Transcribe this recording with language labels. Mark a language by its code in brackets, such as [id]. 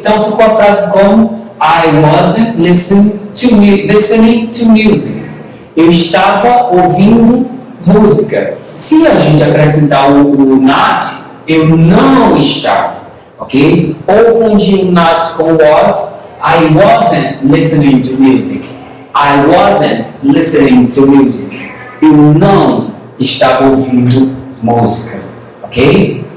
[pt] Então ficou a frase como [en] I wasn't listening to music. [pt] Eu estava ouvindo música. Se a gente acrescentar o not, eu não estava, ok? Ou fundir o not com was, [en] I wasn't listening to music. I wasn't listening to music. [pt] Eu não estava ouvindo música, ok?